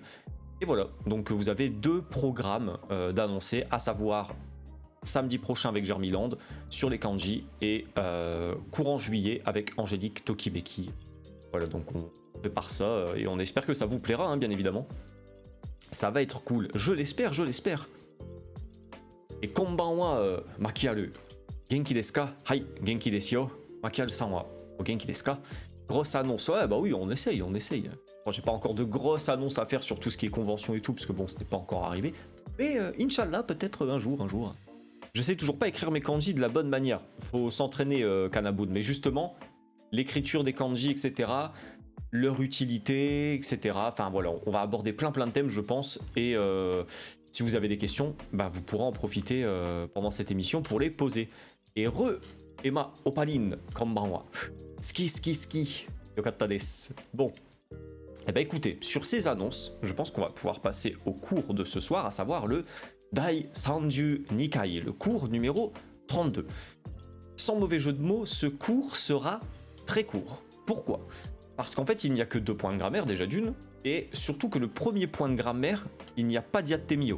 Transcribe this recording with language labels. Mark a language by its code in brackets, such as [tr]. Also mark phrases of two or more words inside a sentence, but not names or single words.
[fr] Et voilà, donc vous avez 2 programmes d'annoncer, à savoir samedi prochain avec Germiland sur les kanji et courant juillet avec Angélique Tokimeki. Voilà, donc on prépare ça et on espère que ça vous plaira, hein, bien évidemment. Ça va être cool, je l'espère. Et konbanwa, Makiaru. [ja] 元気ですか? はい、元気ですよ。Makiaru-sanはお元気ですか? [fr] Grosse annonce, ouais, bah oui, on essaye. Bon, j'ai pas encore de grosses annonces à faire sur tout ce qui est convention et tout, parce que bon, ce n'est pas encore arrivé. Mais Inch'Allah, peut-être un jour. Je sais toujours pas écrire mes kanji de la bonne manière. Faut s'entraîner, Kanabun. Mais justement, l'écriture des kanji, etc., leur utilité, etc. Enfin voilà, on va aborder plein de thèmes, je pense. Et si vous avez des questions, bah, vous pourrez en profiter pendant cette émission pour les poser. Et Emma Opaline, [ja] konbanwa. Ski. よかったです. [fr] Bon. Eh ben écoutez, sur ces annonces, je pense qu'on va pouvoir passer au cours de ce soir, à savoir le [ja] 第三十二回, [fr] le cours numéro 32. Sans mauvais jeu de mots, ce cours sera très court. Pourquoi ? Parce qu'en fait, il n'y a que 2 points de grammaire, déjà d'une, et surtout que le premier point de grammaire, il n'y a pas d'yatemio.